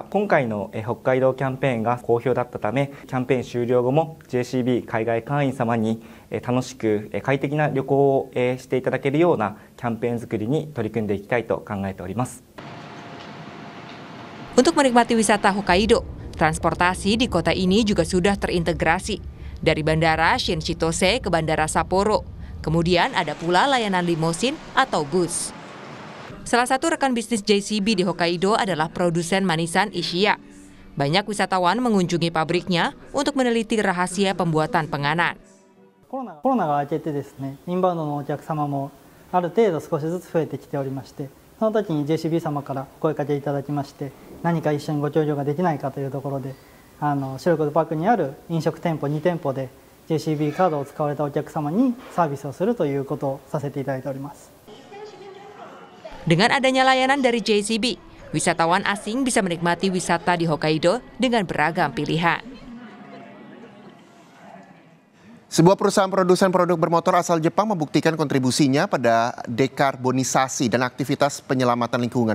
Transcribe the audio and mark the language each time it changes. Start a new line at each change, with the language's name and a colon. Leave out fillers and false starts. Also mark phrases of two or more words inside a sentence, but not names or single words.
Japanese: 今回の北海道キャンペーンが好評だったため、キャンペーン終了後も JCB 海外会員様に楽しく快適な旅行をしていただけるようなキャンペーン作りに取り組んでいきたいと考えております。
Indonesian: Untuk menikmati wisata Hokkaido, transportasi di kota ini juga sudah terintegrasi. Dari Bandara Shin-Chitose ke Bandara Sapporo. Kemudian ada pula layanan limosin atau bus. Salah satu rekan bisnis JCB di Hokkaido adalah produsen manisan Ishiya. Banyak wisatawan mengunjungi pabriknya untuk meneliti rahasia pembuatan penganan.
Japanese: コロナが明けてですね、インバウンドのお客様もある程度少しずつ増えてきておりまして、その時に JCB 様からお声かけいただきまして、何か一緒にご協力ができないかというところで、シルク・ド・パークにある飲食店舗2店舗で JCB カードを使われたお客様にサービスをするということをさせていただいております。
Indonesian: Dengan adanya layanan dari JCB, wisatawan asing bisa menikmati wisata di Hokkaido dengan beragam pilihan. Sebuah perusahaan produsen produk bermotor asal Jepang membuktikan kontribusinya pada dekarbonisasi dan aktivitas penyelamatan lingkungan.